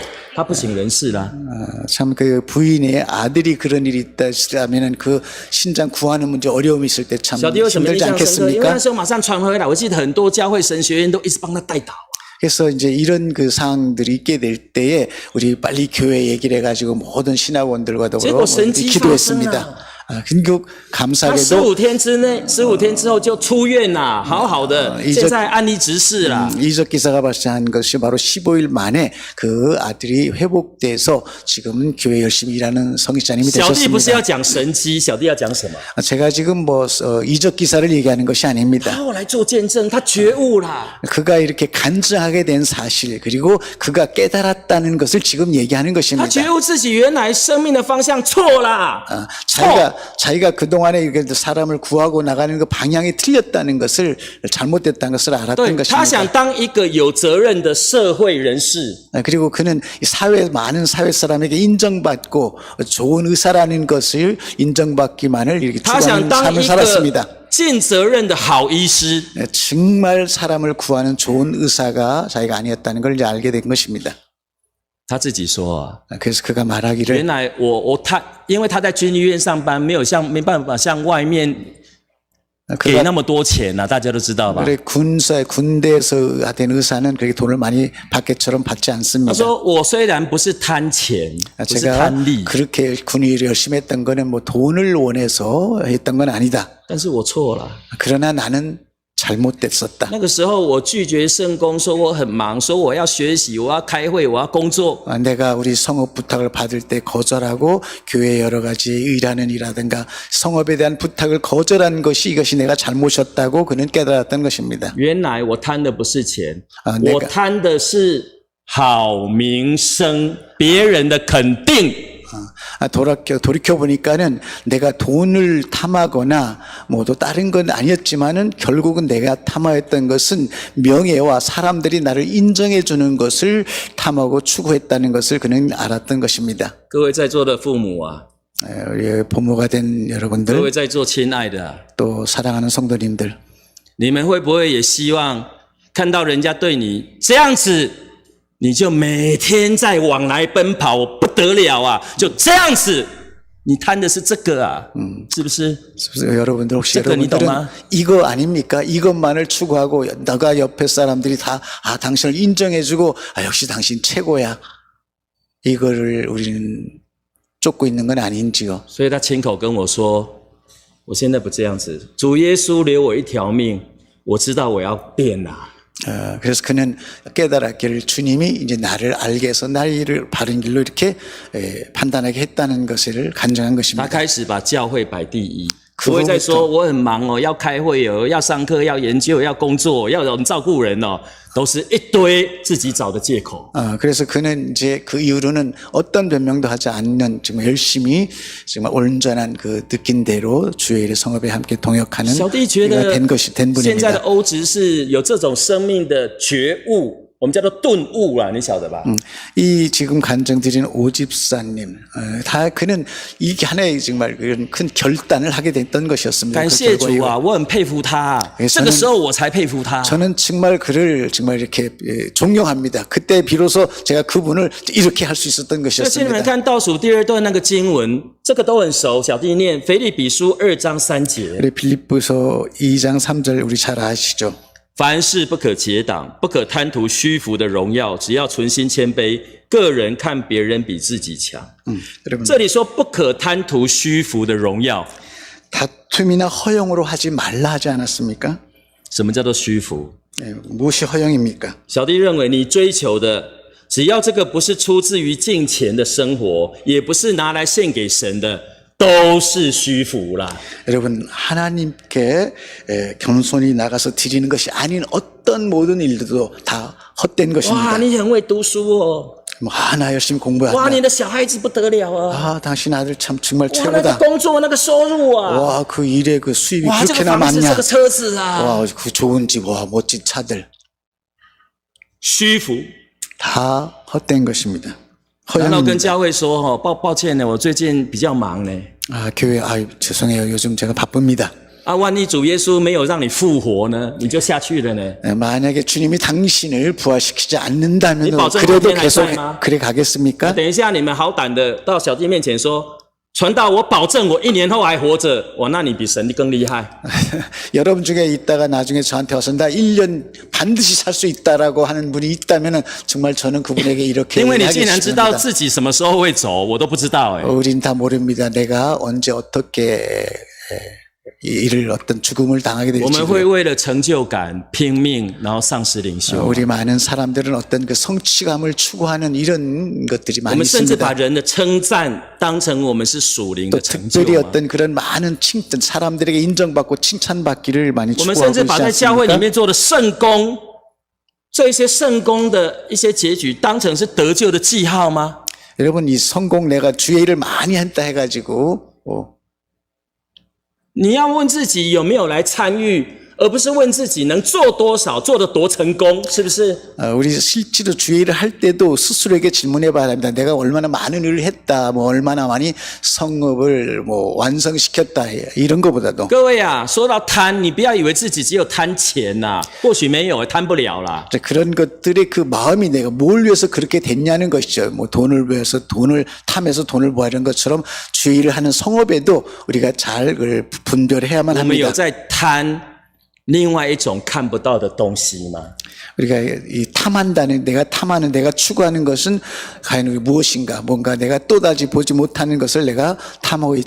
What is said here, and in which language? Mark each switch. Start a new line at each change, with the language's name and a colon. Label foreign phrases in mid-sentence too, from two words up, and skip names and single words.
Chinese: 他不省人事啦。
Korean: 참 그 부인의 아들이 그런 일이 있다면은 그 신장 구하는 문제 어려움이 있을 때 참
Chinese: 小弟为什么印
Korean: 힘들지
Chinese: 象深刻？因为那
Korean: 않겠습니까?
Chinese: 时候马上传回来，我记得很多教会神学院都一直帮他代祷。
Korean: 그래서 이제 이런 그 상황들이 있게 될 때에 우리 빨리 교회 얘기를 해가지고 모든 신학원들과 더불어
Chinese: 结果神迹
Korean: 기도했습니다. 근데
Chinese: 他
Korean: 감사하게도
Chinese: 15天之内，15天之后就出院啦，好好的，现在安离执事啦。
Korean: 이적 기사가 발생한 것이 바로 15일 만에 그 아들이 회복돼서 지금은 교회 열심히 일하는 성직자님이
Chinese: 小弟不是要
Korean: 되셨습니다.
Chinese: 讲神迹，小弟要讲什么？
Korean: 제가 지금 뭐 이적 기사를 얘기하는 것이 아닙니다.
Chinese: 他后来做见证，他觉悟啦。
Korean: 그가 이렇게 간증하게 된 사실 그리고 그가 깨달았다는 것을 지금 얘기하는
Chinese: 他
Korean: 것입니다.
Chinese: 觉悟自己原来生命的方向错啦，
Korean: 자기가 그동안에 이렇게 사람을 구하고 나가는 그 방향이 틀렸다는 것을 잘못됐다는 것을
Chinese: 对
Korean: 알았던
Chinese: 他想
Korean: 것입니다.
Chinese: 当一个有责任的社会人士，
Korean: 그리고 그는 많은 사회 사람에게 인정받고 좋은 의사라는 것을 인정받기만을 이렇게
Chinese: 他想
Korean: 추구하는
Chinese: 当
Korean: 삶을
Chinese: 一
Korean: 살았습니다.
Chinese: 个尽责任的好医师。
Korean: 정말 사람을 구하는 좋은 의사가 자기가 아니었다는 걸 이제 알게 된 것입니다.
Chinese: 他自己说啊，
Korean: 그래서 그가 말하기를
Chinese: 原来他因为他在军医院上班，没办法像外面给那么多钱呐、大家都知道吧？
Korean: 그래 군대에서 된 의사는 그렇게 돈을 많이 받게처럼 받지
Chinese: 他
Korean: 않습니다.
Chinese: 说我虽然不是贪钱，不是
Korean: 제가
Chinese: 贪利，
Korean: 그렇게 군의를 열심히 했던 거는 뭐 돈을 원해서 했던 건 아니다.
Chinese: 但是我错了。
Korean: 그러나 나는 잘못됐었다.
Chinese: 那个时候我拒绝圣工，说我很忙，说我要学习，我要开会，我要工作。
Korean: 내가 우리 성업 부탁을 받을 때 거절하고 교회 여러 가지 일하는 일이라든가 성업에 대한 부탁을 거절한 것이 이것이 내가 잘못이었다고 그는 깨달았던 것입니다.
Chinese: 原来我贪的不是钱，
Korean: 내가
Chinese: 我贪的是好名声，别人的肯定。
Korean: 돌이켜 보니까는 내가 돈을 탐하거나 뭐 또 다른 건 아니었지만은 결국은 내가 탐하였던 것은 명예와 사람들이 나를 인정해 주는 것을 탐하고 추구했다는 것을 그는 알았던 것입니다.
Chinese: 各位在座的父母啊，
Korean: 우리 부모가 된
Chinese: 各
Korean: 여러분들
Chinese: 位在座亲爱的啊，
Korean: 또 사랑하는 성도님들
Chinese: 你们会不会也希望看到人家对你这样子，你就每天在往来奔跑，不得了啊！就这样子，你贪的是这个啊，是不是？
Korean: 여러분들 혹시 잠깐 여러분들은 이동아. 이거 아닙니까? 이것만을 추구하고 너가 옆에 사람들이 다 당신을 인정해주고 역시 당신 최고야. 이거를 우리는 쫓고 있는 건 아닌지요.
Chinese: 所以他亲口跟我说，我现在不这样子，主耶稣留我一条命，我知道我要变啦。
Korean: 그래서 그는 깨달았기를 주님이 이제 나를 알게 해서 나를 바른 길로 이렇게 판단하게 했다는 것을 간증한
Chinese: 他
Korean: 것입니다.
Chinese: 开始把教会摆第一，不会再说我很忙哦，要开会哦，要上课，要研究，要工作，要有人照顾人哦，都是一堆自己找的借口。
Korean: 그래서 그는 이제 그 이후로는 어떤 변명도 하지 않는 정말 열심히 정말 온전한 그 느낀 대로 주의 일의 성업에 함께 동역하는
Chinese: 小弟觉得
Korean: 된
Chinese: 现在的
Korean: 분입니다.
Chinese: 欧职是有这种生命的觉悟，我们叫做顿悟啦，你晓得吧？
Korean: 이 지금 간증드린 오집사님, 그는 이게 하나의 정말 그런 큰 결단을 하게 됐던 것이었습니다.
Chinese: 感
Korean: 그
Chinese: 谢
Korean: 결과
Chinese: 主啊，我很佩服他，
Korean: 저는
Chinese: 这个时候我才佩服他。
Korean: 저는 정말 그를 정말 이렇게 존경합니다. 그때 비로소 제가 그분을 이렇게 할 수 있었던
Chinese: 那请你们
Korean: 것이었습니다.
Chinese: 看倒数第二段那个经文，这个都很熟，小弟念腓立比书2章3节。
Korean: 우리 빌립보서 2장 3절 우리 잘 아시죠?
Chinese: 凡事不可结党，不可贪图虚浮的荣耀，只要存心谦卑，个人看别人比自己强。
Korean: 여러분
Chinese: 这里说不可贪图虚浮的荣耀，
Korean: 다툼이나 허영으로 하지 말라 하지 않았습니까?
Chinese: 什么叫做虚浮？
Korean: 무엇이 허영입니까?
Chinese: 小弟认为你追求的，只要这个不是出自于敬虔的生活，也不是拿来献给神的，都是虚浮啦。
Korean: 여러분 하나님께 겸손히 나가서 드리는 것이 아닌 어떤 모든 일들도 다 헛된
Chinese: 哇，
Korean: 것입니다.
Chinese: 你很会读书哦！
Korean: 나 열심히
Chinese: 哇，
Korean: 공부한다.
Chinese: 你的小孩子不得了啊！
Korean: 당신 아들 참 정말
Chinese: 哇，那个
Korean: 최고다.
Chinese: 工作那个收入啊！
Korean: 와, 그 일의 그 수입이
Chinese: 哇，这个
Korean: 그렇게나
Chinese: 房子，这
Korean: 많냐?
Chinese: 个车子啊！
Korean: 와, 그 좋은 집, 와, 멋진 차들.
Chinese: 虚浮，
Korean: 다 헛된 것입니다.
Chinese: 然后跟
Korean: 허양입니다.
Chinese: 教会说抱歉呢，我最近比较忙呢。
Korean: 교회 죄송해요. 요즘 제가 바쁩니다.
Chinese: 万一主耶稣没有让你复活呢，你就下去了呢？
Korean: 만약에 주님이 당신을 부활시키지 않는다면
Chinese: 你保证
Korean: 그래도
Chinese: 明天还
Korean: 계속
Chinese: 在吗？
Korean: 그래 가겠습니까?
Chinese: 等一下你们好胆的到小弟面前说，传道，我保证我1年后还活着。哇，那你比神更厉害。
Korean: 여러분 중에 있다가 나중에 저한테 와서 나 1년 반드시 살 수 있다라고 하는 분이 있다면 정말 저는 그분에게 이렇게
Chinese: 因为你竟然知道
Korean: 이야기했습니다.
Chinese: 自己什么时候会走，我都不知道哎。
Korean: 우린 다 모릅니다. 내가 언제 어떻게 이를 어떤 죽음을 당하게
Chinese: 我
Korean: 될지.
Chinese: 们会为了成就感拼命，然后丧失灵修。
Korean: 우리 많은 사람들은 어떤 그 성취감을 추구하는 이런 것들이
Chinese: 我
Korean: 많이
Chinese: 们甚至把
Korean: 있습니다.
Chinese: 人的称赞当成我们是属灵
Korean: 또
Chinese: 的成就
Korean: 특별히
Chinese: 嘛。
Korean: 어떤 그런 많은 칭찬, 사람들에게 인정받고 칭찬받기를 많이
Chinese: 我们甚
Korean: 추구하고
Chinese: 至
Korean: 있지
Chinese: 把在教会里
Korean: 않습니까?
Chinese: 面做的圣工，这些圣工的一些结局，当成是得救的记号吗？
Korean: 여러분 이 성공 내가 주의 일을 많이 했다 해가지고
Chinese: 你要问自己有没有来参与，而不是问自己能做多少，做得多成功，是不是？
Korean: 우리 실제로 주의 일을 할 때도 스스로에게 질문해 봐야 합니다. 내가 얼마나 많은 일을 했다, 뭐 얼마나 많이 성업을 뭐 완성시켰다 이런 것보다도
Chinese: 各位啊，说到贪，你不要以为自己只有贪钱呐、或许没有，贪不了啦。
Korean: 그런 것들의 그 마음이 내가 뭘 위해서 그렇게 됐냐는 것이죠. 뭐 돈을 위해서 돈을 탐해서 돈을 모아는 것처럼 주의 일을 하는 성업에도 우리가 잘 그걸 분별해야만
Chinese: 我们有
Korean: 합니다.
Chinese: 在贪另外一种看不到的东西吗？
Korean: 우리가 이 탐한다는 내가 탐하는 내가 추구하는 것은 과연 무엇인가 뭔가 내가 또다시 보지 못하는 것을 내가 탐하고 있지